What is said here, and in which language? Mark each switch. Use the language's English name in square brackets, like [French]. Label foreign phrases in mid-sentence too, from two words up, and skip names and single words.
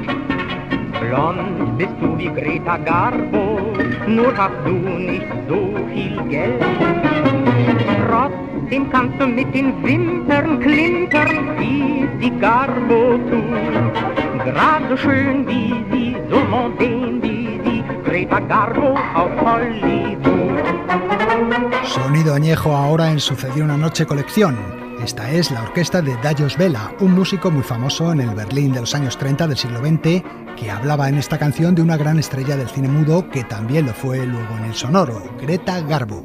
[German] Blond bist du wie Greta Garbo, nur hast du nicht so viel Geld. Trotzdem kannst du mit den Wimpern klimpern, wie die Garbo tut. Gerade so schön wie sie, so mondän wie sie, Greta Garbo auf Hollywood. [Spanish] Sonido añejo ahora en Sucedió una noche colección. Esta es la orquesta de Dajos Vela, un músico muy famoso en el Berlín de los años 30 del siglo XX, que hablaba en esta canción de una gran estrella del cine mudo que también lo fue luego en el sonoro, Greta Garbo.